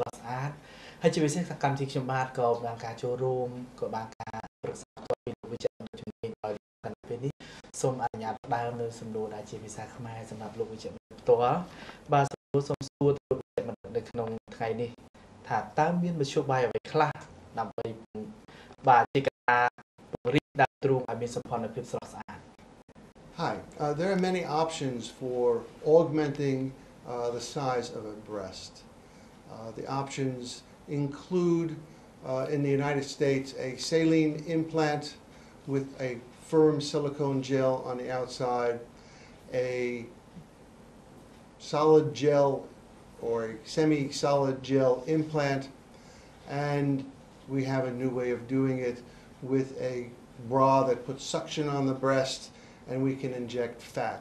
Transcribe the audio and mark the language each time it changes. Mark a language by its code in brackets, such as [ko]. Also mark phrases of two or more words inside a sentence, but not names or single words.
[km] ស់ស្អាតហើយជាពិសេសកម្មវិធីខ្ញុំបាទក៏បានការចូលរួមក៏បានការប្រឹក្សាផ្ទាល់ពីលោកវិជ្ជបណ្ឌិតជំនាញឲ្យកាន់ពេលនេះសូមអនុញ្ញាតដើមនៅសំណួរដែលជាភាសាខ្មែរសម្រាប់លោកវិជ្ជបណ្ឌិតផ្ទាល់បាទសូមសួរទៅលោកវិជ្ជបណ្ឌិតនៅក្នុងថ្ងៃនេះថាតើមានមធ្យោបាយអ្វីខ្លះដើម្បីបាទជាការពង្រីកដើមទ្រូងឲ្យមានសុខភាពស្រស់ស្អាត [en] Hi, there are many options for augmenting the size of a breast. The options include in the United States a saline implant with a firm silicone gel on the outside, a solid gel or a semi-solid gel implant, and we have a new way of doing it with a bra that puts suction on the breast and we can inject fat.